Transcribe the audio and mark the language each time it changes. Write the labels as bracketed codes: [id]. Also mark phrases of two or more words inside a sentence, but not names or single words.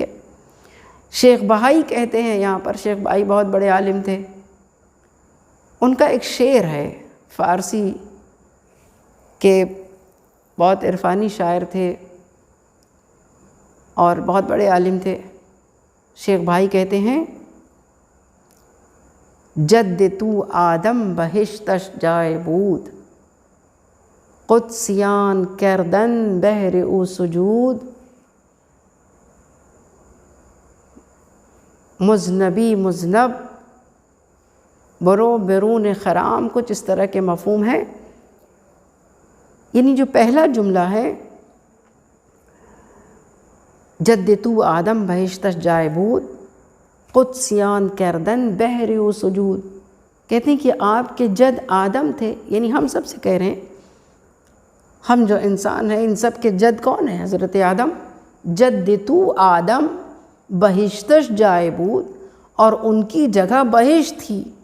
[ur] شیخ بہائی کہتے ہیں، یہاں پر شیخ بہائی بہت بڑے عالم تھے، ان کا ایک شعر ہے، فارسی کے بہت عرفانی شاعر تھے اور بہت بڑے عالم تھے۔ شیخ بھائی کہتے ہیں، [fa] جد تو آدم بہشتش جائے بود، قدسیان کردن بہر او سجود، مذنبی مذنب برو برون خرام، [ur] کچھ اس طرح کے مفہوم ہیں۔ یعنی جو پہلا جملہ ہے [fa] جد تو آدم بہشتش جائے بود، قدسیان کردن بہر او سجود، [ur] کہتے ہیں کہ آپ کے جد آدم تھے، یعنی ہم سب سے کہہ رہے ہیں، ہم جو انسان ہیں ان سب کے جد کون ہیں؟ حضرت آدم۔ [fa] جد تو آدم بہشتش جائے بود، [ur] اور ان کی جگہ بہشت تھی۔